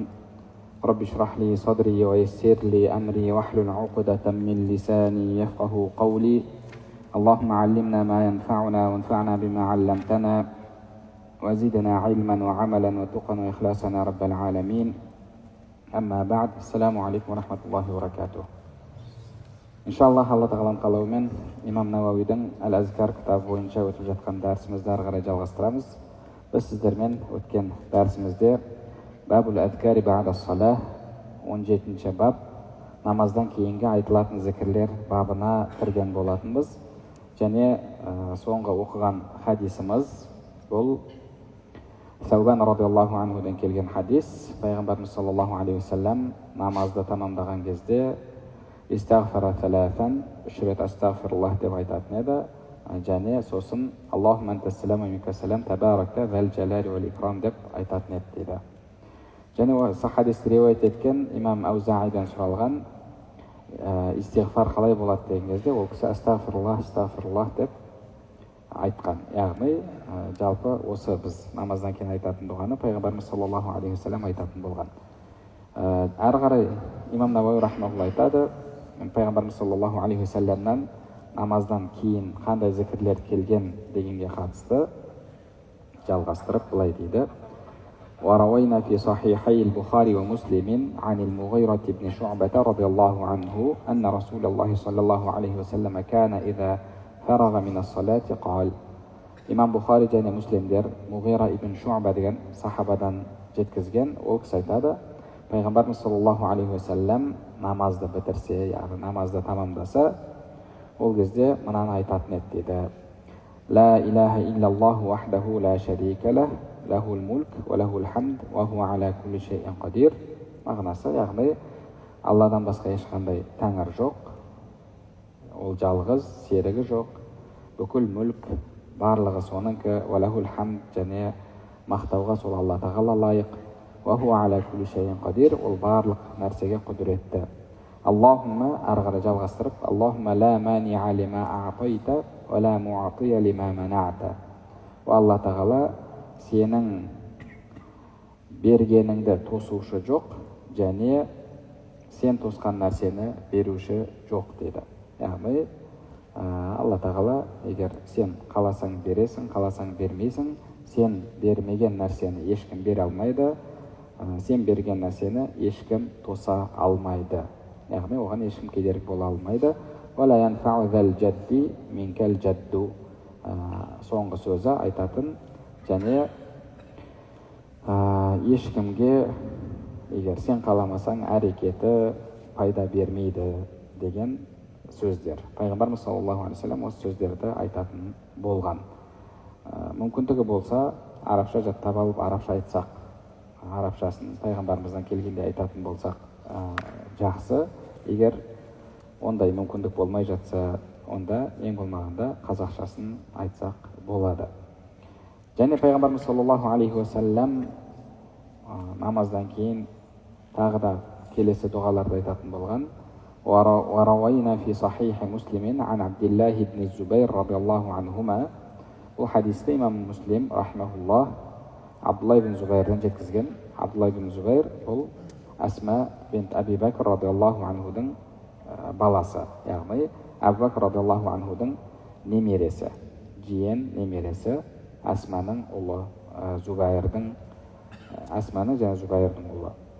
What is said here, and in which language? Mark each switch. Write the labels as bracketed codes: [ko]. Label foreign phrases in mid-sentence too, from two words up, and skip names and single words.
[ar] رب اشرح لي صدري ويسر لي أمري واحلل عقدة من لساني يفقه قولي. اللهم علمنا ما ينفعنا وانفعنا بما علمتنا وزدنا علما وعملا وتقا وإخلاصا يا رب العالمين. أما بعد. السلام عليكم ورحمة الله وبركاته. [kk] Inshaallah Алла тағаланың қалауымен Имам Науауидің Әл-Азкар кітабы бойынша өтіп жатқан дәрісімізді ары қарай жалғастырамыз. Біз сіздермен өткен дәрісімізде [ar] باب الأذكار بعد الصلاة [kk] 17-ші баб, намаздан кейінгі айтылатын зікірлер бабына кірген болатынбыз. Және соңғы оқыған хадисіміз бұл Саубан [ar] رضي الله عنه [kk] келген хадис. Пайғамбарымыз [ar] صلى الله عليه وسلم [kk] намазды тамамдаған кезде [ar] استغفر ثلاثا, [kk] 3 рет астағфируллах деп айтатын еді. Және сосын [ar] اللهم أنت السلام ومنك السلام تباركت ذا الجلال والإكرام [kk] деп айтатын еді дейді. Және осы хадисті риуаят еткен имам Аузаидан сұралған истиғфар қалай болады деген кезде ол кісі астағфируллах деп айтқан. Яғни жалпы осы біз намаздан кейін айтатын дұғаны пайғамбарымыз [ar] صلى الله عليه وسلم [kk] айтатын болған. Әрі қарай имам Науауи рахмаулла айтады, пайғамбарымыз [ar] صلى الله عليه وسلم [kk] намаздан кейін қандай зікірлер келген дегенге қатысты жалғастырып былай дейді: [ar] وروينا في صحيحي البخاري ومسلم عن المغيرة بن شعبة رضي الله عنه أن رسول الله صلى الله عليه وسلم كان إذا فرغ من الصلاة قال. [kk] Имам Бухари және Муслимдер Муғира ибн Шуъба деген сахабадан жеткізген. Ол кісі айтады, пайғамбарымыз [ar] صلى الله عليه وسلم [kk] намазды бітірсе, яғни намазды тамамдаса, ол кезде мынаны айтатын еді дейді: [ar] لا إله إلا الله وحده لا شريك له له الملك وله الحمد وهو على كل شيء قدير. [kk] Мағынасы, яғни Алладан басқа ешқандай тәңір жоқ, ол жалғыз, серігі жоқ, бүкіл мүлк барлығы соныкі, [ar] وله الحمد, [kk] және мақтауға сол Алла тағала лайық, [ar] وهو على كل شيء قدير, [kk] ол барлық нәрсеге құдіретті. Аллахумма, ары қарай жалғастырып, [ar] اللهم لا مانع لما أعطيت ولا معطي لما منعت. [kk] Алла тағала, сенің бергеніңді тосушы жоқ, және сен тосқан нәрсені беруші жоқ дейді. Яғни Алла тағала, егер сен қаласаң бересің, қаласаң бермейсің, сен бермеген нәрсені ешкім бере алмайды, сен берген нәрсені ешкім тоса алмайды. Яғни оған ешкім кедергі бола алмайды. [ar] وَلَا يَنْفَعُ ذَا الْجَدِّ مِنْكَ الْجَدُّ. [kk] Соңғы сөзі айтатын, және ешкімге егер сен қаламасаң әрекеті пайда бермейді деген сөздер. Пайғамбарымыз [ar] صلى الله عليه وسلم [kk] осы сөздерді айтатын болған. Мүмкіндігі болса, арабша жаттап алып, арабша айтсақ, арабшасын пайғамбарымыздан келгенде айтатын болсақ жақсы. Егер ондай мүмкіндік болмай жатса, онда ең болмағанда қазақшасын айтсақ болады. Және пайғамбарымыз [ar] صلى الله عليه وسلم [kk] намаздан кейін тағы да келесі дұғаларды айтатын болған. [ar] وروينا في صحيح مسلم عن عبد الله بن الزبير رضي الله عنهما. [kk] Бұл хадисті имам Муслим рахмахуллах Абдулла ибн Зубайрдан жеткізген. Абдулла ибн Зубайр бұл Асма бинт Аби Бакр [ar] رضي الله عنه [kk] баласы, яғни Абу Бакр [ar] رضي الله عنه [kk] немересі, жиен немересі, Асманың ұлы, Зубайрдың, Асманың және Зубайрдың ұлы.